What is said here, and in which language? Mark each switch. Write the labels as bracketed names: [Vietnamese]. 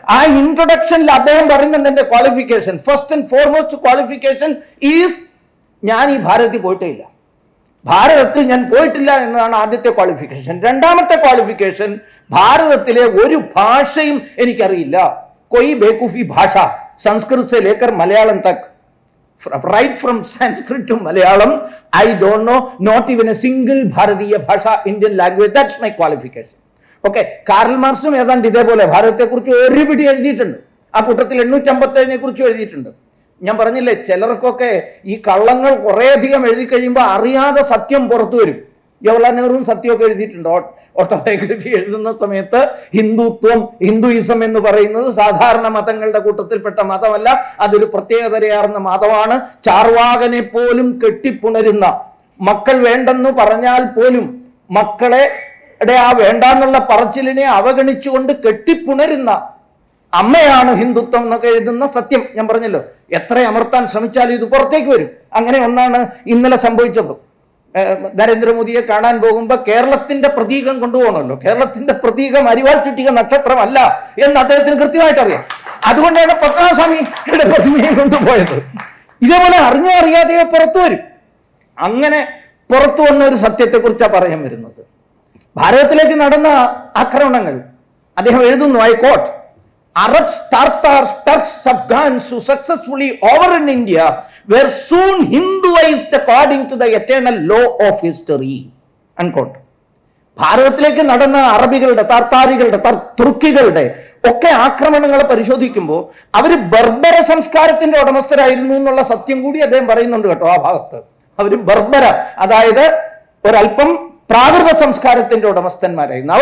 [Malayalam] ആ ഇൻട്രൊഡക്ഷനിൽ അദ്ദേഹം പറയുന്നുണ്ട് എന്റെ qualification, [English] first and foremost qualification is [Malayalam] ഞാൻ ഈ ഭാരതത്തിൽ പോയിട്ടേ ഇല്ല, ഭാരതത്തിൽ ഞാൻ പോയിട്ടില്ല എന്നതാണ് ആദ്യത്തെ ക്വാളിഫിക്കേഷൻ. രണ്ടാമത്തെ ക്വാളിഫിക്കേഷൻ, ഭാരതത്തിലെ ഒരു ഭാഷയും എനിക്കറിയില്ല. [Hindi] കൊയ് ബേക്കൂഫി ഭാഷ, സംസ്കൃത് സെ Laker Malayalam Tak, [English] right from Sanskrit to Malayalam, I don't know not even a single Bharatiya Bhasha Indian language. That's my qualification. [Malayalam] Okay, Karl മാർക്സും ഏതാണ്ട് ഇതേപോലെ ഭാരതത്തെക്കുറിച്ച് ഒരുപിടി എഴുതിയിട്ടുണ്ട്. ആ കൂട്ടത്തിൽ 857 കുറിച്ചും എഴുതിയിട്ടുണ്ട്. ഞാൻ പറഞ്ഞില്ലേ, ചിലർക്കൊക്കെ ഈ കള്ളങ്ങൾ കുറേയധികം എഴുതി കഴിയുമ്പോൾ അറിയാതെ സത്യം പുറത്തു വരും. ജവഹർലാൽ നെഹ്റുവും സത്യമൊക്കെ എഴുതിയിട്ടുണ്ട്. ഓട്ടോബയോഗ്രഫി എഴുതുന്ന സമയത്ത് ഹിന്ദുയിസം എന്ന് പറയുന്നത് സാധാരണ മതങ്ങളുടെ കൂട്ടത്തിൽപ്പെട്ട മതമല്ല, അതൊരു പ്രത്യേകതരയാർന്ന മതമാണ്. ചാർവാകനെ പോലും കെട്ടിപ്പുണരുന്ന, മക്കൾ വേണ്ടെന്ന് പറഞ്ഞാൽ പോലും മക്കളെ ആ വേണ്ടാന്നുള്ള പറച്ചിലിനെ അവഗണിച്ചുകൊണ്ട് കെട്ടിപ്പുണരുന്ന അമ്മയാണ് ഹിന്ദുത്വം എന്നൊക്കെ എഴുതുന്ന സത്യം. ഞാൻ പറഞ്ഞല്ലോ, എത്ര അമർത്താൻ ശ്രമിച്ചാലും ഇത് പുറത്തേക്ക് വരും. അങ്ങനെ ഒന്നാണ് ഇന്നലെ സംഭവിച്ചത്. നരേന്ദ്രമോദിയെ കാണാൻ പോകുമ്പോൾ കേരളത്തിന്റെ പ്രതീകം കൊണ്ടുപോകണമല്ലോ. കേരളത്തിന്റെ പ്രതീകം അരിവാൾ ചുറ്റിക നക്ഷത്രമല്ല എന്ന് അദ്ദേഹത്തിന് കൃത്യമായിട്ട് അറിയാം. അതുകൊണ്ടാണ് പത്മനാഭസ്വാമിയുടെ പ്രതിമയെ കൊണ്ടുപോയത്. ഇതേപോലെ അറിഞ്ഞോ അറിയാതെയോ പുറത്തു വരും. അങ്ങനെ പുറത്തു വന്ന ഒരു സത്യത്തെക്കുറിച്ചാണ് പറയാൻ വരുന്നത്. ഭാരതത്തിലേക്ക് നടന്ന ആക്രമണങ്ങൾ അദ്ദേഹം എഴുതുന്നു, I coat, [English] Arabs, Tartars, Turks, Afghans who successfully overran India were soon Hinduized according to the eternal law of history. Unquote. [Malayalam] ഭാരതത്തിലേക്ക് നടന്ന അറബികളുടെ, താർത്താരികളുടെ, തുർക്കികളുടെ ഒക്കെ ആക്രമണങ്ങളെ പരിശോധിക്കുമ്പോൾ അവർ ബർബര സംസ്കാരത്തിന്റെ ഉടമസ്ഥരായിരുന്നു എന്നുള്ള സത്യം കൂടി അദ്ദേഹം പറയുന്നുണ്ട് കേട്ടോ. ആ ഭാഗത്ത് അവർ ബർബര, അതായത് ഒരല്പം പ്രാകൃത സംസ്കാരത്തിന്റെ ഉടമസ്ഥന്മാരായിരുന്നു.